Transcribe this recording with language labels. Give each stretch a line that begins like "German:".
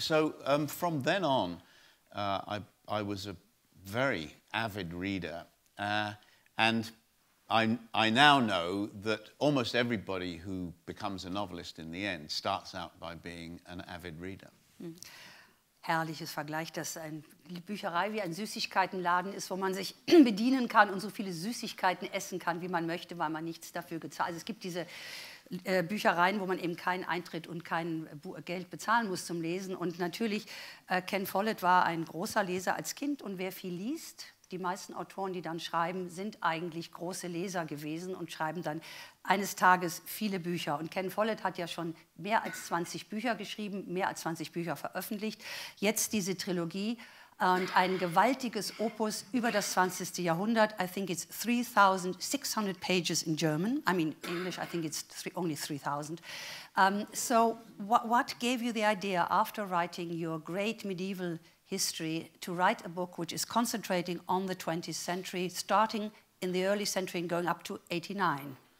English: So from then on, I was a very avid reader, and I now know that almost everybody who becomes a novelist in the end starts out by being an avid reader.
German: Herrliches Vergleich, dass eine Bücherei wie ein Süßigkeitenladen ist, wo man sich bedienen kann und so viele Süßigkeiten essen kann, wie man möchte, weil man nichts dafür gezahlt. Also es gibt diese Büchereien, wo man eben keinen Eintritt und kein Geld bezahlen muss zum Lesen. Und natürlich, Ken Follett war ein großer Leser als Kind, und wer viel liest, die meisten Autoren, die dann schreiben, sind eigentlich große Leser gewesen und schreiben dann eines Tages viele Bücher. Und Ken Follett hat ja schon mehr als 20 Bücher geschrieben, mehr als 20 Bücher veröffentlicht. Jetzt diese Trilogie und ein gewaltiges Opus über das 20. Jahrhundert.
English: I think it's 3,600 pages in German. I mean, English, I think it's only 3,000. So what gave you the idea, after writing your great medieval history, to write a book which is concentrating on the 20th century, starting in the early century and going up to 89?